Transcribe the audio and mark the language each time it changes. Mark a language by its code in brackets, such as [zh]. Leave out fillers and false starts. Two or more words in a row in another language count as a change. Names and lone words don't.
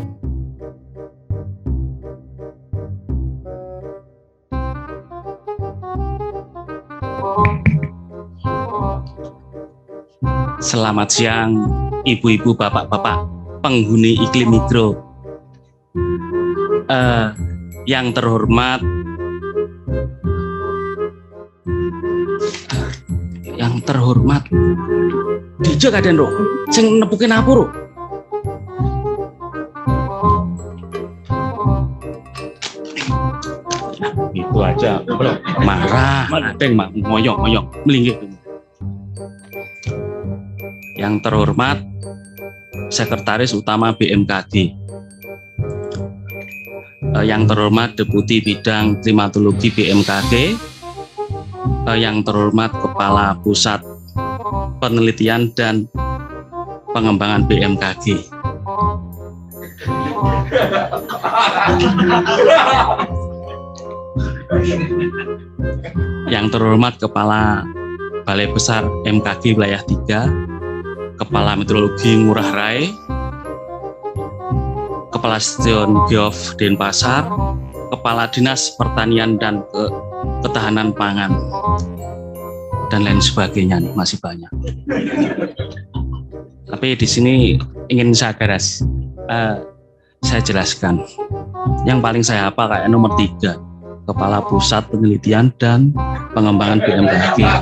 [id] Selamat siang, ibu-ibu, bapak-bapak, penghuni iklim mikro. Yang terhormat, [ban] Dijo kaden ro, sing nepukin apa ro? [id] Itu aja, bro. Marah, [ban] adeng ngoyong, melinggih. [id] Yang terhormat Sekretaris Utama BMKG, yang terhormat Deputi Bidang Klimatologi BMKG, yang terhormat Kepala Pusat Penelitian dan Pengembangan BMKG, yang terhormat Kepala Balai Besar MKG Wilayah 3, Kepala Meteorologi Ngurah Rai, Kepala Stasiun Geof Denpasar, Kepala Dinas Pertanian dan Ketahanan Pangan, dan lain sebagainya nih, masih banyak. Tapi di sini ingin saya garis, saya jelaskan. Yang paling saya hafal kayak nomor 3, Kepala Pusat Penelitian dan Pengembangan BMKG.